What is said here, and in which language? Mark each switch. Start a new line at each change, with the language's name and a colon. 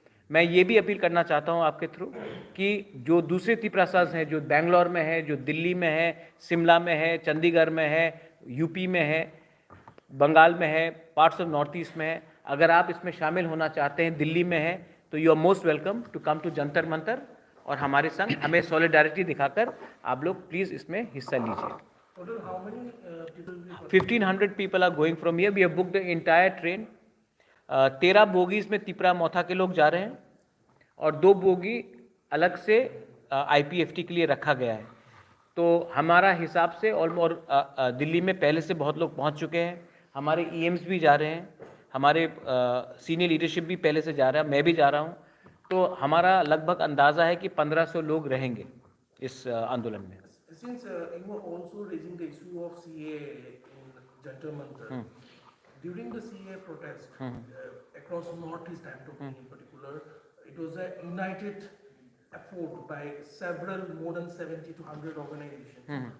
Hindi: मैं ये भी अपील करना चाहता हूँ आपके थ्रू कि जो दूसरे त्रिपुरासाज हैं, जो बेंगलोर में है, जो दिल्ली में है, शिमला में है, चंडीगढ़ में है, यूपी में है, बंगाल में है,
English: parts of north east
Hindi: में है, अगर आप इसमें शामिल होना चाहते हैं, दिल्ली में है, तो
English: you are most welcome to come to Jantar Mantar
Hindi: और हमारे संग हमें सॉलिडारिटी दिखाकर आप लोग प्लीज़ इसमें हिस्सा लीजिए.
English: 1500 people are going from here. We have booked the entire train.
Hindi: 13 bogies में त्रिपुरा मोथा के लोग जा रहे हैं और 2 बोगी अलग से IPFT के लिए रखा गया है. तो हमारा हिसाब से और दिल्ली में पहले से बहुत लोग पहुंच चुके हैं. हमारे EMs भी जा रहे हैं, हमारे सीनियर लीडरशिप भी पहले से जा रहा है, मैं भी जा रहा हूं. तो हमारा लगभग अंदाज़ा है कि 1500 लोग रहेंगे इस आंदोलन में.
English: Since you were also raising the issue of CA in Jantar Mantar, during the CA protest across Northeast Antony in particular, it was a united effort by several, more than 70 to 100 organizations.